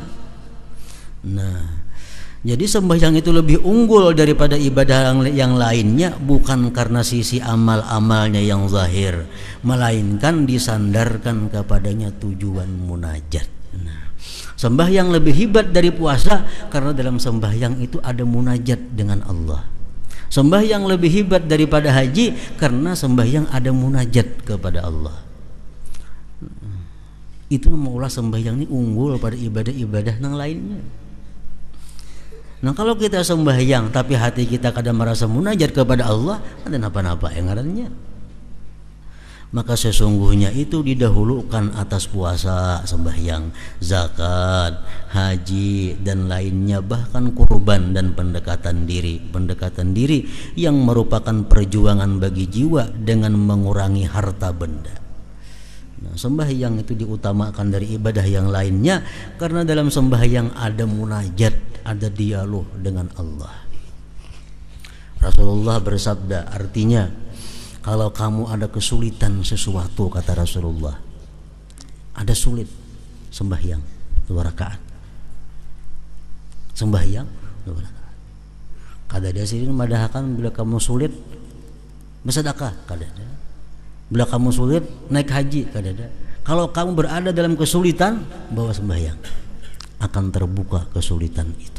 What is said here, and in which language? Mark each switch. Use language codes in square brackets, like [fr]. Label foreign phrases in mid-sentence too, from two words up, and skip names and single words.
[id] Nah, jadi sembahyang itu lebih unggul daripada ibadah yang lainnya, bukan karena sisi amal-amalnya yang zahir, melainkan disandarkan kepadanya tujuan munajat. Nah, sembahyang lebih hebat dari puasa karena dalam sembahyang itu ada munajat dengan Allah. Sembahyang lebih hebat daripada haji karena sembahyang ada munajat kepada Allah. Itu maulah sembahyang ini unggul pada ibadah-ibadah yang lainnya. Nah kalau kita sembahyang tapi hati kita kadang merasa munajat kepada Allah, ada napa-napa yang ngarannya. Maka sesungguhnya itu didahulukan atas puasa, sembahyang, zakat, haji dan lainnya, bahkan kurban dan pendekatan diri yang merupakan perjuangan bagi jiwa dengan mengurangi harta benda. Nah, sembahyang itu diutamakan dari ibadah yang lainnya karena dalam sembahyang ada munajat, ada dialog dengan Allah. Rasulullah bersabda, artinya kalau kamu ada kesulitan sesuatu, kata Rasulullah, ada sulit, sembahyang 2 rakaat. Sembahyang 2 rakaat. Kada ada sini madahakan bila kamu sulit bersedekah, kada ada. Bila kamu sulit naik haji, kada ada. Kalau kamu berada dalam kesulitan, bawa sembahyang, akan terbuka kesulitan itu.